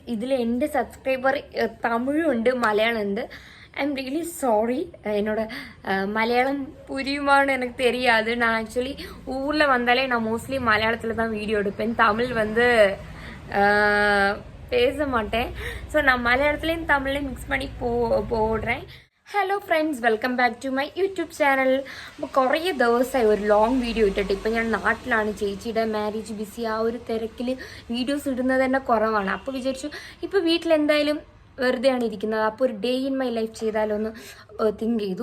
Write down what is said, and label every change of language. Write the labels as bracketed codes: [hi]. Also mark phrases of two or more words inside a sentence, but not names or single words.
[ml] ഇതിൽ എൻ്റെ സബ്സ്ക്രൈബർ തമിഴുണ്ട്, മലയാളമുണ്ട്. [en] I am really sorry. [ta] என்னோட மலையாளம் புரியுமான்னு எனக்கு தெரியாது. நான் ஆக்சுவலி ஊரில் வந்தாலே நான் மோஸ்ட்லி மலையாளத்தில் தான் வீடியோ எடுப்பேன். தமிழ் வந்து பேச மாட்டேன். ஸோ நான் மலையாளத்துலேயும் தமிழ்லையும் மிக்ஸ் பண்ணி போடுறேன். [en] Hello friends, welcome back to my YouTube channel. [ml] അപ്പോൾ കുറേ ദിവസമായി ഒരു ലോങ് വീഡിയോ ഇട്ടിട്ട്. ഇപ്പം ഞാൻ നാട്ടിലാണ്, ചേച്ചിയുടെ [en] marriage busy, [ml] ആ ഒരു തിരക്കിൽ വീഡിയോസ് ഇടുന്നത് തന്നെ കുറവാണ്. അപ്പോൾ വിചാരിച്ചു ഇപ്പോൾ വീട്ടിലെന്തായാലും വെറുതെയാണ് ഇരിക്കുന്നത്, അപ്പോൾ ഒരു [en] day in my life [ml] ചെയ്താലോ എന്ന് തിങ്ക് ചെയ്തു.